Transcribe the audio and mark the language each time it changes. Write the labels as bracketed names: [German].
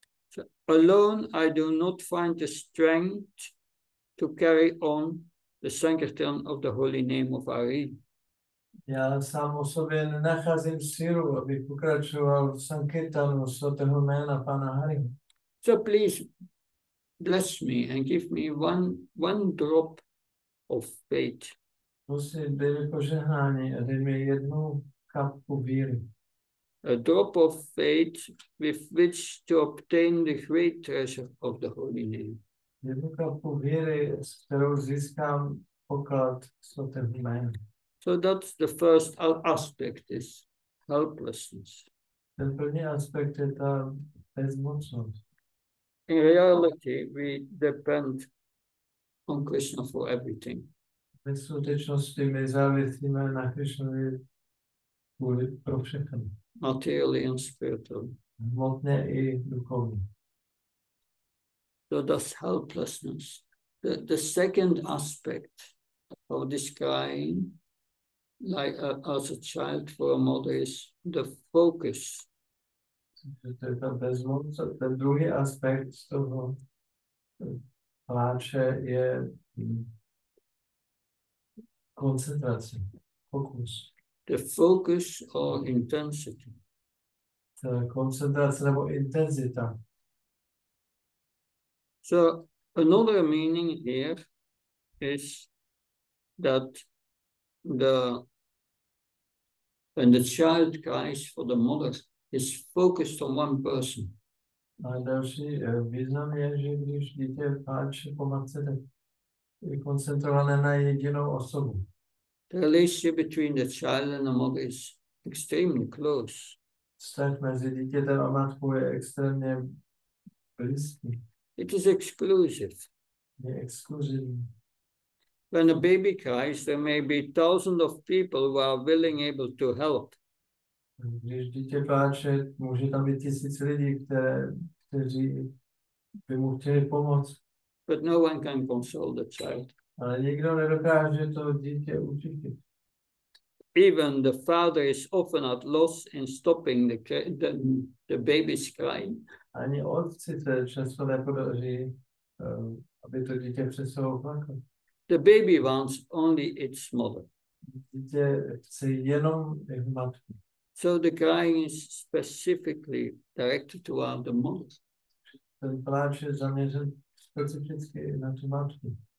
[English] So, alone I do not find the strength to carry on the Sankirtan of the holy name of Hari. [Czech] Já sám o sobě nenacházím sílu, abych pokračoval v Sankirtanu svatého jména Pána Hariho. [English] So please bless me and give me one drop of faith. [Czech] Prosím, dej mi požehnání a dej mi jednu kapku víry. [English] A drop of faith with which to obtain the great treasure of the holy name. [Czech] Jednu kapku víry, s kterou získám poklad svatého jména. [English] So that's the first aspect, is helplessness. [Czech] Ten první aspekt je ta bezmocnost. [English] In reality, we depend on Krishna for everything. [Czech] Ve skutečnosti my závisíme na Krišnovi pro všechno. [English] Materially and spiritually. [Czech] Hmotně i duchovně. [English] So that's helplessness. The second aspect of this crying, like as a child for a mother, is the focus. [Czech] To je ta bezmoc. Ten druhý aspekt z toho pláče je koncentrace, fokus. [English] The focus or intensity. [Czech] Koncentrace nebo intenzita. [English] So another meaning here is that when the child cries for the mother, is focused on one person. [Czech] A další význam je, že když dítě pláče po matce, tak je koncentrované na jedinou osobu. [English] The relationship between the child and the mother is extremely close. [Czech] Vztah mezi dítětem a matkou je extrémně blízký. [English] It is exclusive. [Czech] Je exkluzivní. [English] When a baby cries, there may be thousands of people who are willing, able to help. [Czech] Když dítě pláče, může tam být tisíc lidí, kteří by mu chtěli pomoct. [English] But no one can console the child. [Czech] Ale nikdo nedokáže to dítě utítit. [English] Even the father is often at loss in stopping the baby's crying. [Czech] Ani otci se často nepodaří, aby to dítě přestalo plakat. [English] The baby wants only its mother. [Czech] Dítě chce jenom jeho matku. [English] So the crying is specifically directed toward the mother. [Czech] Ten pláč je zaměřen specificky na tu matku.